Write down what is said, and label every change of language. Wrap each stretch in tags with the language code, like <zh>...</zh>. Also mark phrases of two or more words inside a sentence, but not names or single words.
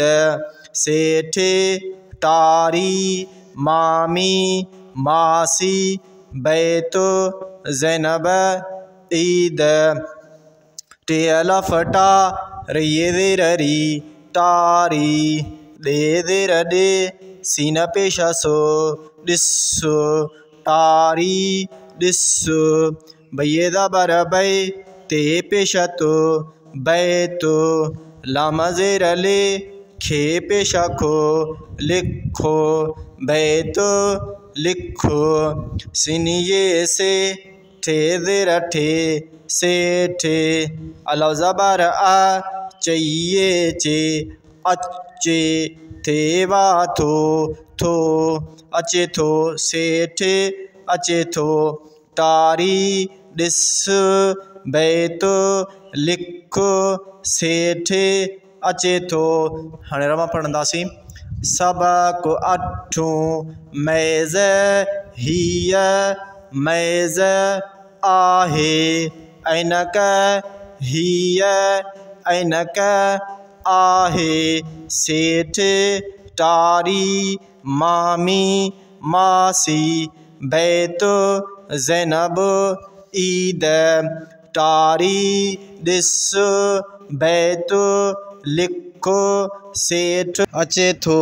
<sd>से ठे टारी मामी मासी बैतो ज़ैनब ईद। टे अलफ टा ये ज़ेर री टारी दे ज़ेर डे सीन पेशा सो ॾिसो टारी ॾिसो। बये ज़बर बै ते पेशा तो बै तो लाम ज़ेर ले खे पेशा खो लिखो बैतो लिखो। सीन ये से ठे ज़ेर ठे से ठे अलफ ज़बर आ चाहिए चे अचे थे वा थो थो अचे थो से ठे अचे थो टारी ॾिस बैतो लिखो से ठे अचे थो। हाणे रवां पढ़ंदासीं। सबक 8 मैज़ हीय मैज़ आहे ऐन क हीय ऐन क आहे। सेठ टारी मामी मासी बैतो ज़ैनब ईद। टारी ॾिस बैतो लिखो सेठ अचे थो।</sd>